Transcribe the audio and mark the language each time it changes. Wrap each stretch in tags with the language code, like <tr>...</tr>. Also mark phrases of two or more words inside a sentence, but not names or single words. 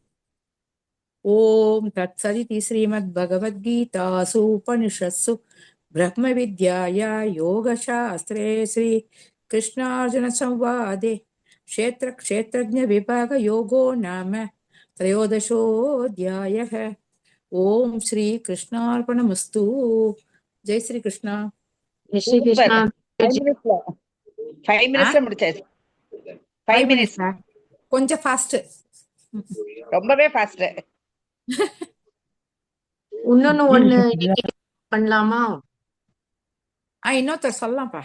<sa>ॐ तत्सदिति श्रीमद्भगवद्गीतासु उपनिषत्सु ब्रह्मविद्याया योगशास्त्रे श्रीकृष्णार्जुनसंवादे क्षेत्रक्षेत्रज्ञविभागयोगो नाम त्रयोदशोऽध्यायः ॐ श्रीकृष्णार्पणमस्तु जय श्रीकृष्ण</sa> <hi>जय श्री कृष्णा जी।</hi> <ta>5 minutes முடிச்சாச்சு 5 minutes கொஞ்சம் ஃபாஸ்ட் ரொம்பவே ஃபாஸ்ட் இன்னொன்னு ஒண்ணு இன்னைக்கு பண்ணலாமா? இன்னொருத்தர் சொல்லலாம்ப்பா</ta>